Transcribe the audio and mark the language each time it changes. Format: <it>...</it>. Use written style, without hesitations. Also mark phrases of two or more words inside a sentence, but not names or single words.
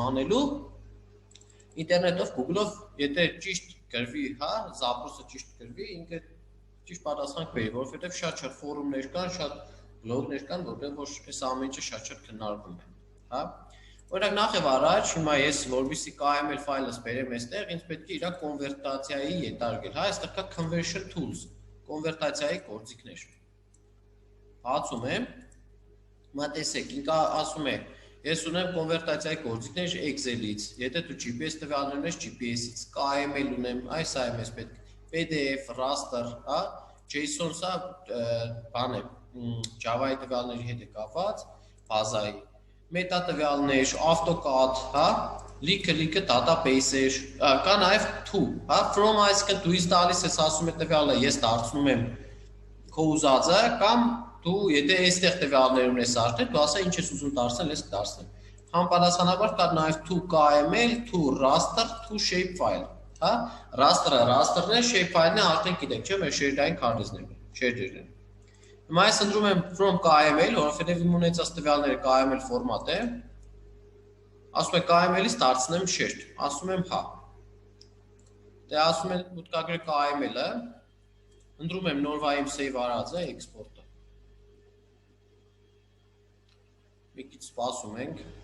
<hy>անելու, ինտերնետով, Google-ով, եթե ճիշտ գրվի, հա, զապրոսը ճիշտ գրվի, ինքը ճիշտ պատասխան կբերի, որովհետև շատ ֆորումներ կան, շատ բլոգներ կան, որտեղ որ այս ամեն ինչը շատ քննարկվում է, հա։ Օրինակ նախ եւ առաջ, հիմա ես որպեսզի KML ֆայլս բերեմ այստեղ, ինձ պետք է իր կոնվերտացիայի ենթարկել, հա, այստեղ կա</hy> <en>conversion tools,</en> <hy>կոնվերտացիայի գործիքներ։ Բացում եմ, հիմա տեսեք, ինքը ասում է, ես ունեմ կոնվերտացիայի գործիքներ Excel-ից, եթե դու GPS տվյալներ ունես GPS-ից, KML ունեմ, այս այմ ես պետք, PDF, raster, հա, JSON սա բան է, Java-ի տվյալների հետ է կապված, բազայի, մետա տվյալներ, AutoCAD, հա, լիքը database-էր, կա նաև to, հա, from այսինքն դու ինձ տալիս ես ասում է տվյալը, ես դարձնում եմ քո ուզածը, կամ դու եթե այստեղ տվյալներ ունես արդեն, դու ասա ինչ ես ուզում դարձնել, ես կդարձնեմ։ Համապատասխանաբար կա նաև</hy> <en>to KML, to raster, to shapefile,</en> <hy>հա, raster-ն է, shapefile-ն է, արդեն գիտեք, չէ՞, մեր շերտային քարտեզներն են, շերտերն են։ Հիմա ես ընտրում եմ</hy> <en>from KML,</en> <hy>որովհետև իմ ունեցած տվյալները KML ֆորմատ է։ Ասում եմ KML-ից դարձնեմ շերտ, ասում եմ հա։ Դե ասում եմ մուտքագրի KML-ը, ընտրում եմ նորվա իմ save արածը, export-ը։ Մի քիչ սպասում ենք։</hy>